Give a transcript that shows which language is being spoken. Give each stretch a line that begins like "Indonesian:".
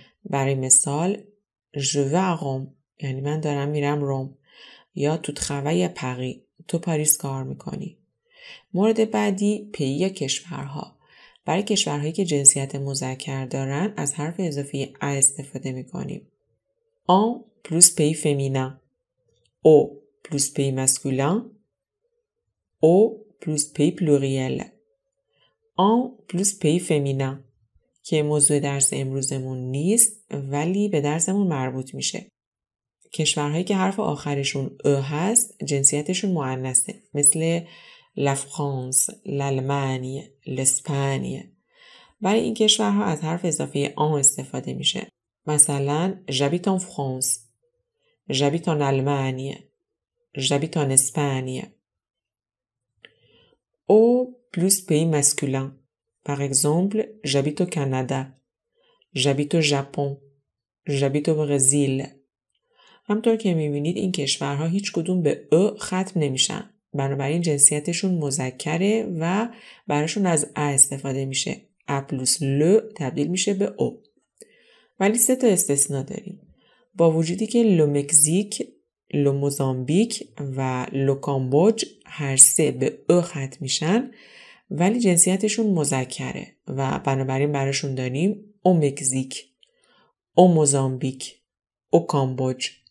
Persian: برای مثال
French: je vais à Rome
Persian: یعنی من دارم میرم روم، یا تو
French: travailles à Paris
Persian: تو پاریس کار میکنی. مورد بعدی پی یا کشورها. برای کشورهایی که جنسیت مذکر دارن از حرف اضافه ا استفاده میکنیم.
French: en plus pays féminin، au plus pays masculin، au plus pays pluriel، en plus pays féminin
Persian: که موضوع درس امروزمون نیست ولی به درسمون مربوط میشه. کشورهایی که حرف آخرشون ا هست جنسیتشون مؤنثه، مثل la France، l'Allemagne، l'Espagne. برای این کشورها از حرف اضافه en استفاده میشه.
French: مثلا j'habite en France، j'habite en Allemagne، j'habite en Espagne. Au plus pays masculin. Par exemple, j'habite au Canada, j'habite au Japon, j'habite au Brésil.
Persian: همطور که میبینید این کشورها هیچ کدوم به ا ختم نمیشن. بنابراین جنسیتشون مذکره و براشون از ا استفاده میشه. ا پلوس ل تبدیل میشه به او. ولی 3 تا استثناء داریم. با وجودی که لو مکزیک، لو موزامبیک و لو کامبوج هر 3 به ا ختم میشن ولی جنسیتشون مذکره و بنابراین براشون داریم او مکزیک، او موزامبیک، او کامبوج.